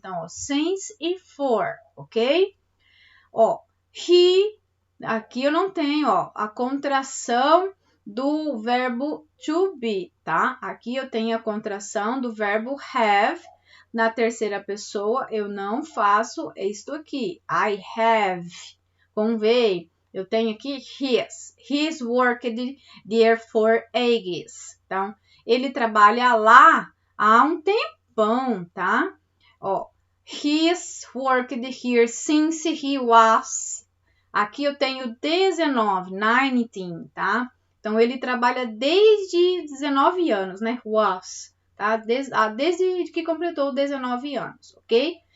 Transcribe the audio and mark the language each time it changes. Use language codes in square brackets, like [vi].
[pt] Então, ó, since e for, ok? Ó, aqui eu não tenho, ó, a contração do verbo to be, tá? Aqui eu tenho a contração do verbo have. Na terceira pessoa, eu não faço isto aqui. [en] I have. [pt] Com V, eu tenho aqui his. [en] He's worked there for ages. [pt] Então, ele trabalha lá há um tempão, tá? [en] Ó, he's worked here since he was. [pt] Aqui eu tenho 19, tá? Então, ele trabalha desde 19 anos, né? Was, tá? Desde que completou 19 anos, ok?